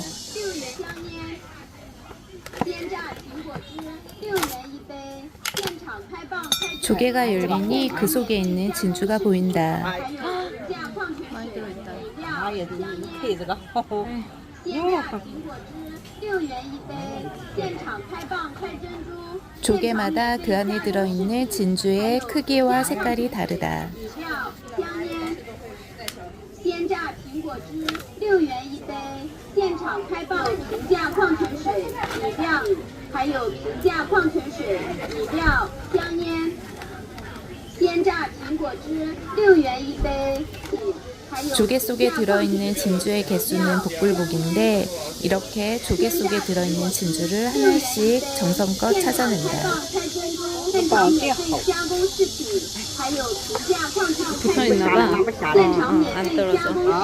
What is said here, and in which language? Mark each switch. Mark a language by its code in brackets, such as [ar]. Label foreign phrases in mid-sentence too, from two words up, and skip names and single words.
[ko] 조개가 열리니 그 속에 있는 진주가 보인다. 많이 들어있다. 조개마다 그 안에 들어있는 진주의 크기와 색깔이 다르다. [zh] 鲜榨苹果汁6元一杯，现场开放平价矿泉水、饮料，还有平价矿泉水、饮料、香烟。鲜榨苹果汁6元一杯，还有 [ko] 조개 속에 들어있는 진주의 개수는 복불복인데 이렇게 조개 속에 들어있는 진주를 하나씩 정성껏 찾아낸다. 붙어있나봐. 안 떨어져.